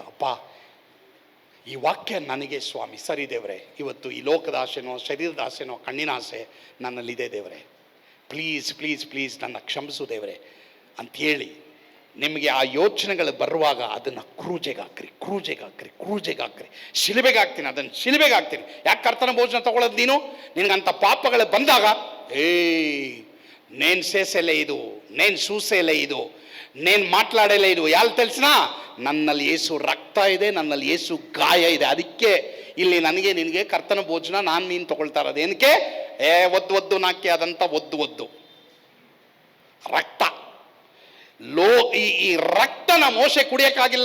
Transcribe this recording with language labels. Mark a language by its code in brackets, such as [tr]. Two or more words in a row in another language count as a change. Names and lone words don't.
[kn] ಅಪ್ಪ, ಈ ವಾಕ್ಯ ನನಗೆ ಸ್ವಾಮಿ ಸರಿ ದೇವರೇ, ಇವತ್ತು ಈ ಲೋಕದ ಆಸೆನೋ, ಶರೀರದ ಆಸೆನೋ, ಕಣ್ಣಿನ ಆಸೆ ನನ್ನಲ್ಲಿದೆ ದೇವರೇ, [en] please please please [kn] ನನ್ನ ಕ್ಷಮಿಸು ದೇವರೇ ಅಂಥೇಳಿ ನಿಮಗೆ ಆ ಯೋಚನೆಗಳು ಬರುವಾಗ ಅದನ್ನು ಕ್ರೂಜೆಗೆ ಹಾಕ್ರಿ, ಕ್ರೂಜೆಗೆ ಹಾಕ್ರಿ, ಕ್ರೂಜೆಗೆ ಹಾಕ್ರಿ. ಶಿಲುಬೆಗೆ ಹಾಕ್ತೀನಿ, ಅದನ್ನು ಶಿಲುಬೆಗೆ ಹಾಕ್ತೀನಿ. ಯಾಕೆ ಕರ್ತನ ಭೋಜನ ತಗೊಳ್ಳೋದು ನೀನು? ನಿನಗಂಥ ಪಾಪಗಳು ಬಂದಾಗ, [te] నేను చేసేలే ಇದು, నేను చూసేలే ಇದು, నేను మాట్లాడేలే ಇದು. [kn] ಯಾರು ತಿಳಿಸ್ನಾ? ನನ್ನಲ್ಲಿ ಯೇಸು ರಕ್ತ ಇದೆ, ನನ್ನಲ್ಲಿ ಯೇಸು ಗಾಯ ಇದೆ. ಅದಕ್ಕೆ ಇಲ್ಲಿ ನನಗೆ ನಿನಗೆ ಕರ್ತನ ಭೋಜನ ನಾನು ನೀನು ತಗೊಳ್ತಾ ಇರೋದು. ಏನಕ್ಕೆ? ಒದ್ದು ನಾಕಿ ಆದಂಥ ಒದ್ದು ರಕ್ತ. ಈ ರಕ್ತನ ಮೋಶೆ ಕುಡಿಯಕ್ಕಾಗಿಲ್ಲ.